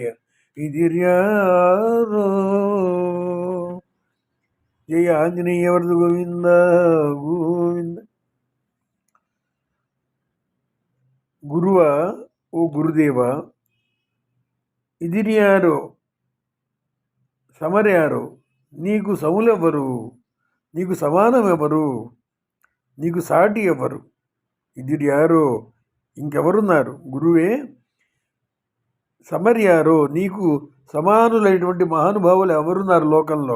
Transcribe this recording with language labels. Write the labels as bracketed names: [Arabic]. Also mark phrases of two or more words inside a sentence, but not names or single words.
[Kannada] ಇದಿರ್ಯಾರೋ ಜಯ ಆಂಜನೇಯ ವರದು ಗೋವಿಂದ ಗೋವಿಂದ. ಗುರುವ ಓ ಗುರುದೇವ, ಇದಿರ್ಯಾರೋ [Telugu] సమర్యారో నీకు సములెవరు, నీకు సమానమెవరు, నీకు సాటి ఎవరు? ఇదిర్యారో ఇంకెవరున్నారు? [Kannada] ಗುರುವೇ ಸಮರ್ಯಾರೋ [Telugu] నీకు సమానులైనటువంటి మహానుభావులు ఎవరున్నారు లోకంలో?